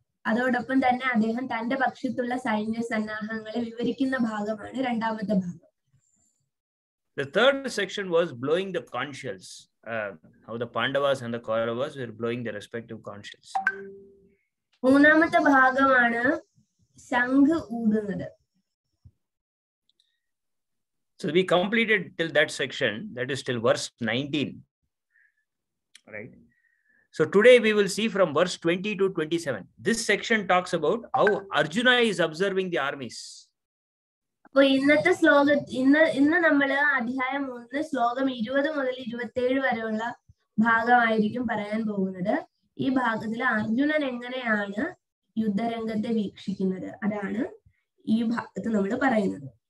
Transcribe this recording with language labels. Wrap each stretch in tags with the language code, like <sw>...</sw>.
<ml>അതോടൊപ്പം തന്നെ അദ്ദേഹം തന്റെ പക്ഷത്തുള്ള സൈന്യ സന്നാഹങ്ങളെ വിവരിക്കുന്ന ഭാഗമാണ് രണ്ടാമത്തെ ഭാഗം.</ml> <en>The third section was blowing the conch shells. How the Pandavas and the Kauravas were blowing their respective conch shells.</en> <ml>മൂന്നാമത്തെ ഭാഗമാണ് ശംഖ് ഊതുന്നത്.</ml> <en>So we completed till that section, that is till verse 19. Right? So today we will see from verse 20 to 27. This section talks about how Arjuna is observing the armies.</en> <ml>അപ്പോൾ ഇന്നത്തെ ഇന്ന് നമ്മൾ അധ്യായം 1 ശ്ലോകം 20 മുതൽ 27 വരെയുള്ള ഭാഗമായിരിക്കും പറയാൻ പോകുന്നത്. ഈ ഭാഗത്തിൽ അർജുനൻ എങ്ങനെയാണ് യുദ്ധരംഗത്തെ വീക്ഷിക്കുന്നത് അതാണ് ഈ ഭാഗത്ത് നമ്മൾ പറയുന്നത്.</ml>